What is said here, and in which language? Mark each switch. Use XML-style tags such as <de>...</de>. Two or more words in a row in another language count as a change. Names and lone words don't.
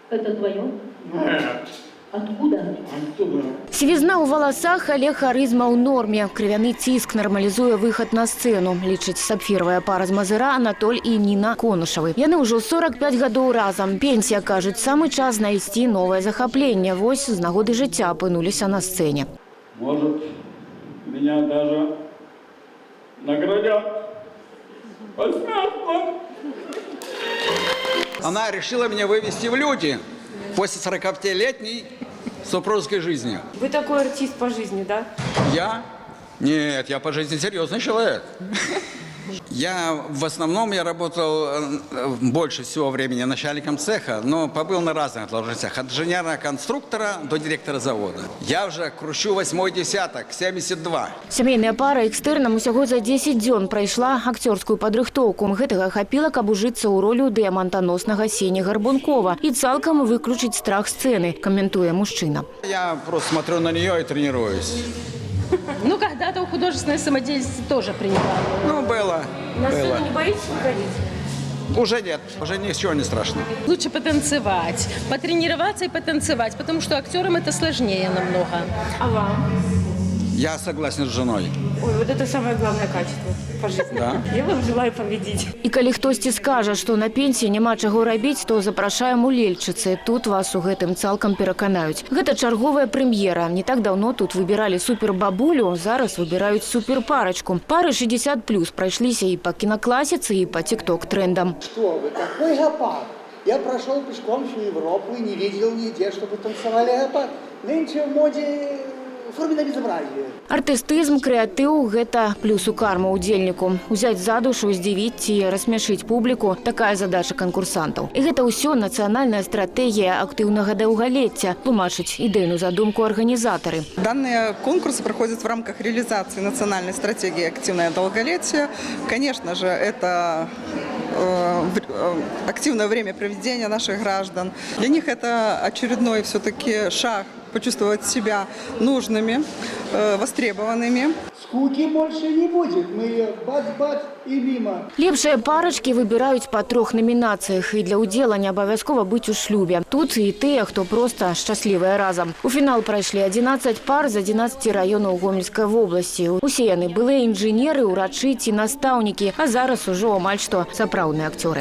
<ru>Это твое? Нет. Откуда? Оттуда.</ru> <be>Сівізна ў валасах, але харызма ў норме. Крывяны ціск нармалізуе выхад на сцэну, лічыць сапфіравая пара з Мазыра Анатоль і Ніна Конушавы. Яны ўжо 45 гадоў разам. Пенсія, кажуць, самы час знайсці новае захапленне. Вось з нагоды жыцця апынуліся на сцэне.</be> <ru>Может, меня даже наградят посмертно. Она решила меня вывести в люди после 45-летней супружеской жизни. Вы такой артист по жизни, да? Я? Нет, я по жизни серьезный человек. Я в основном работал больше всего времени начальником цеха, но побыл на разных должностях, от инженера-конструктора до директора завода. Я уже кручу 8-й десяток, 72.</ru> <be>Сямейная пара экстэрнам усяго за 10 дзён прайшла акцёрскую падрыхтоўку. Гэтага хапіла, каб ужыцца ў ролю дыямантаноснага Сені Гарбункова і цалкам выключыць страх сцэны, каментуе мужчына. Я просто смотрю на нее и тренируюсь. Ну, когда-то у художественной самодеятельности тоже принимала. Ну, было. На было. сцену не боитесь выходить? Уже нет, уже ничего не страшно. Лучше потанцевать, потренироваться и потанцевать, потому что актерам это сложнее намного. А вам? Я согласен с женой. Ой, вот это самое главное качество по жизни. Да. Я вам желаю победить. І калі хтосьці скажа, што на пенсіі няма чаго рабіць, то запрашаем у Лельчыцы. Тут вас у гэтым цалкам пераканаюць. Гэта чарговая прэм'ера. Не так даўно тут выбіралі супербабулю, зараз выбіраюць суперпарачку. Пары 60+, прайшліся і па кінакласіцы, і па тик-ток-трендам.</be> <ru>Что вы, какой гопак? Я прошел пешком всю Европу и не видел нигде, чтобы танцевали гопак. Нынче в моде форменное безобразие.</ru> <be>Артыстызм, крэатыў – гэта плюс у карму удзельніку. Узяць за душу, здзівіць ці рассмяшыць публіку – такая задача канкурсантаў. І гэта ўсё нацыянальная стратэгія актыўнага даўгалецця, тлумачыць ідэйную задумку арганізатары.</be> <ru>Данные конкурсы проходят в рамках реализации национальной стратегии «Активное долголетие». Конечно же, это активное время проведения наших граждан. Для них это очередной все-таки шаг почувствовать себя нужными, востребованными. Скуки больше не будет. Мы бац-бац и мимо.</ru> <be>Лепшыя парачкі выбіраюць па 3 намінацыях, і для ўдзела не абавязкова быць у шлюбе. Тут і тыя, хто проста шчаслівыя разам. У фінал прайшлі 11 пар з 11 раёнаў Гомельскай вобласці. Усе яны былыя інжынеры, урачы ці настаўнікі, а зараз ужо амаль што сапраўдныя акцёры.</be>